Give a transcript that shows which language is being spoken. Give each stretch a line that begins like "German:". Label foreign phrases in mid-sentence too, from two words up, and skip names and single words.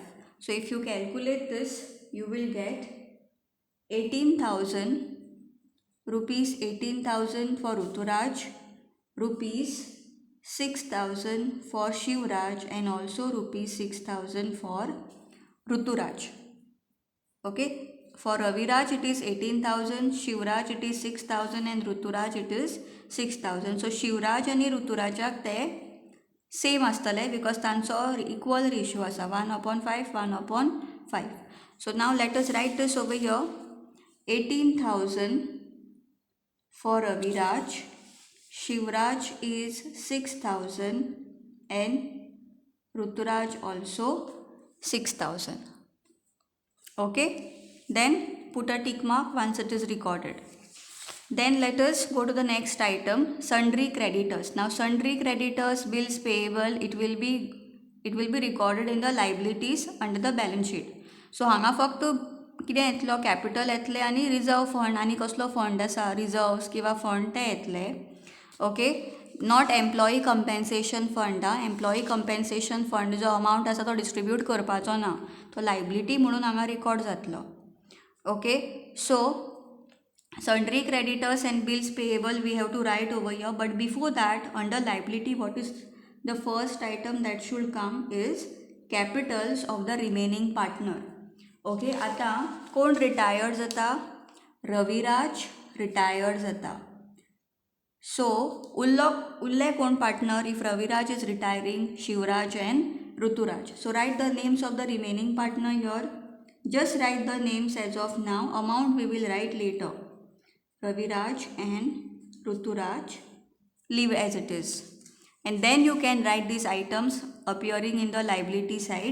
English: So if you calculate this, you will get 18,000 rupees, 18,000 for Ruturaj, rupees 6,000 for Shivraj, and also rupees 6,000 for Ruturaj. Okay, for Raviraj it is 18,000, Shivraj it is 6,000 and Ruturaj it is 6,000.
Konkani: So Shivraj आणि Ruturajak ते सेम आसतले बिकॉज तांचो
English: equal ratio
Konkani: आसा 1/5, 1/5.
English: So now let us write this over here. 18,000 for Raviraj, Shivraj is 6,000 and Ruturaj also 6,000. Okay, then put a tick mark once it is recorded. Then let us go to the next item, sundry creditors. Now sundry creditors, bills payable, it will be recorded in the liabilities under the balance sheet.
Konkani: So हांगा फक्त कितें येतलो, कॅपिटल येतले आनी
English: reserve fund
Konkani: आनी कसलो फंड आसा, रिजर्व्स किंवा फंड ते येतले.
English: Okay, not employee compensation fund. employee compensation fund
Konkani: जो अमाउंट आसा तो डिस्ट्रीब्यूट करपाचो ना, तो लायबिलिटी म्हणून हांगा रिकॉर्ड जातलो.
English: Okay, so sundry creditors and bills payable we have to write over here, but before that under liability what is the first item that should come is capitals of the remaining partner.
Konkani: Okay, आता कोण रिटायर्ड जाता? रविराज रिटायर्ड जाता. So उरले कोण partner
English: if Raviraj is retiring? Shivraj and Ruturaj. So write the names of the remaining partner here. Just write the names as of now. Amount we will write later. Raviraj and Ruturaj, leave as it is. And then you can write these items appearing in the liability side.